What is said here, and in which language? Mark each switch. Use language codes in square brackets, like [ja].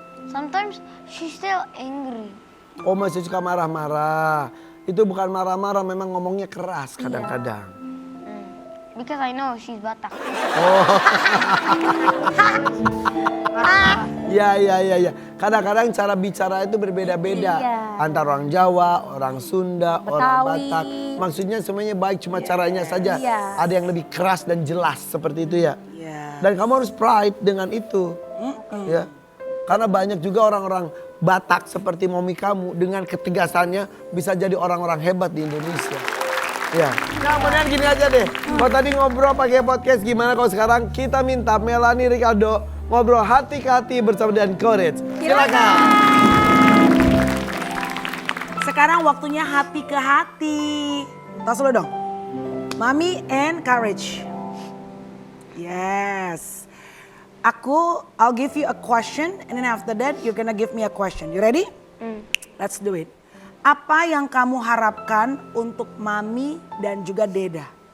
[en] Sometimes she's still angry. [id] Oh masih suka marah-marah. Itu bukan marah-marah, memang ngomongnya keras kadang-kadang. [en] Because I know she's Batak. [id] Iya. Kadang-kadang cara bicara itu berbeda-beda. Iya. Antara orang Jawa, orang Sunda, orang Betawi. Batak. Maksudnya semuanya baik, cuma caranya saja. Iya. Ada yang lebih keras dan jelas seperti itu ya. Iya. Dan kamu harus pride dengan itu. Ya. Karena banyak juga orang-orang Batak seperti Mommy kamu dengan ketegasannya bisa jadi orang-orang hebat di Indonesia. Ya. Nah, kemudian gini aja deh. Kalau tadi ngobrol pakai podcast, gimana kalau sekarang kita minta Melanie Ricardo ngobrol hati ke hati bersama dengan Courage. Silakan. Sekarang waktunya hati ke hati. Tas dulu dong. Mami and Courage. [en] Yes. I'll give you a question and then after that you're gonna give me a question. You ready? Let's do it. [id] Apa yang kamu harapkan untuk Mami dan juga Deda?